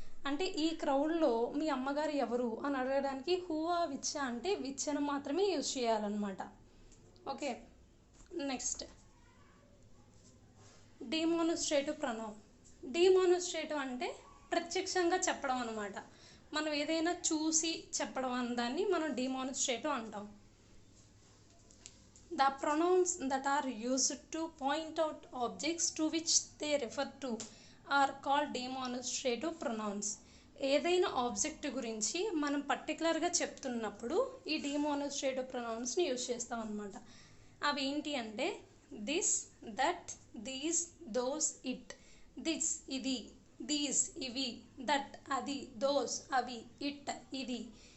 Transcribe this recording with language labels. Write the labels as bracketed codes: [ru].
[te] అంటే ఈ క్రౌడ్లో మీ అమ్మగారు ఎవరు అని అడగడానికి హూ ఆర్ విచ్ అంటే విచ్ అని మాత్రమే యూజ్ చేయాలన్నమాట. Okay. Next demonstrative pronoun. Demonstrative అంటే ప్రత్యక్షంగా చెప్పడం అనమాట. మనం ఏదైనా చూసి చెప్పడం అన్నదాన్ని మనం డిమాన్స్ట్రేటివ్ అంటాం. [en] The pronouns that are used to point out objects to which they refer to are called demonstrative pronouns. [te] ఏదైనా ఆబ్జెక్ట్ గురించి మనం పర్టికులర్గా చెప్తున్నప్పుడు ఈ డిమోనస్ట్రేటివ్ ప్రొనౌన్స్ని యూజ్ చేస్తాం అనమాట. అవి ఏంటి అంటే this, that, these, those, it. This ఇది, దీస్ ఇవి, దట్ అది, దోస్ అవి, ఇట్ ఇది.